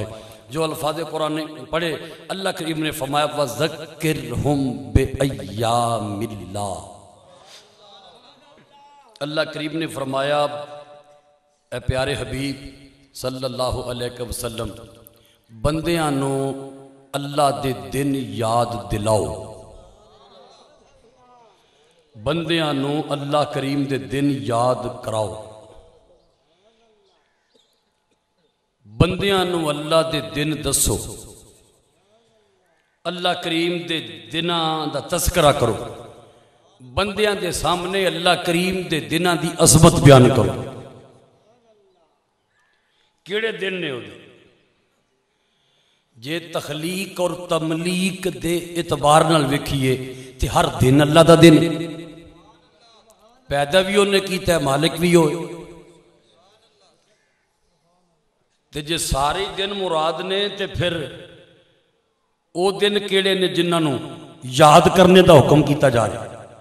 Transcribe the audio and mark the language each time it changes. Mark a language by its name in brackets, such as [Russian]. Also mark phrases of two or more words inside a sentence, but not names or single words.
[Punjabi] جو الفاظ قرآن پڑھے اللہ کریم نے فرمایا [Arabic] وَذَكِّرْهُمْ بِأَيَّامِ اللَّهِ، [Punjabi] اللہ کریم نے فرمایا اے پیارے حبیب [Arabic] صلی اللہ علیہ وسلم [Punjabi] بندیاں نو اللہ دے دن یاد دلاؤ، بندیاں نو اللہ کریم دے دن یاد کراؤ، بندیاں نو اللہ دے دن دسو، اللہ کریم دے دناں دا تذکرہ کرو، بندیاں دے سامنے اللہ کریم دے دناں دی عظمت بیان کرو۔ کیڑے دن نے ہو دے جے تخلیق اور تملیک دے اعتبار نال وکھیے تے ہر دن اللہ دا دن، پیدا بھی انہیں کیتا ہے، مالک بھی ہوئے، تے جے سارے دن مراد نے تے پھر او دن کیڑے نے جنہاں نو یاد کرنے دا حکم کیتا جا رہا ہے۔